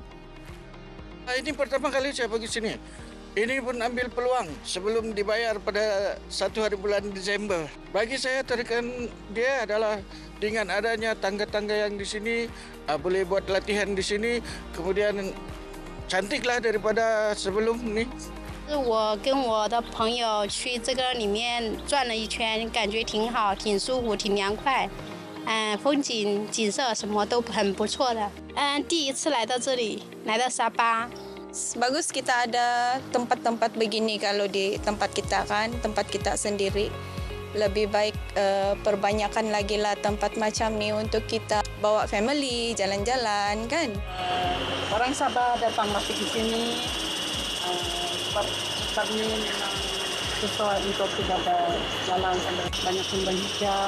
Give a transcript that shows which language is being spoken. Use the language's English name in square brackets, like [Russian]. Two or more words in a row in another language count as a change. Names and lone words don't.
[Malay] Ini pertama kali saya pergi sini. Ini pun ambil peluang sebelum dibayar pada 1 hari bulan Disember. Bagi saya tarikan dia adalah dengan adanya tangga-tangga yang di sini, boleh buat latihan di sini, kemudian cantiklah daripada sebelum ni. [Chinese] 我跟我的朋友去这个里面转了一圈，感觉挺好，挺舒服，挺凉快。风景景色什么都很不错的。第一次来到这里，来到沙巴。 [Malay] Bagus kita ada tempat-tempat begini kalau di tempat kita kan, tempat kita sendiri. Lebih baik perbanyakkan lagi lah tempat macam ni untuk kita bawa family, jalan-jalan kan. Orang Sabah datang masih di sini. Tempat ini memang sesuai untuk kita jalan sambil banyak tumbuhan hijau.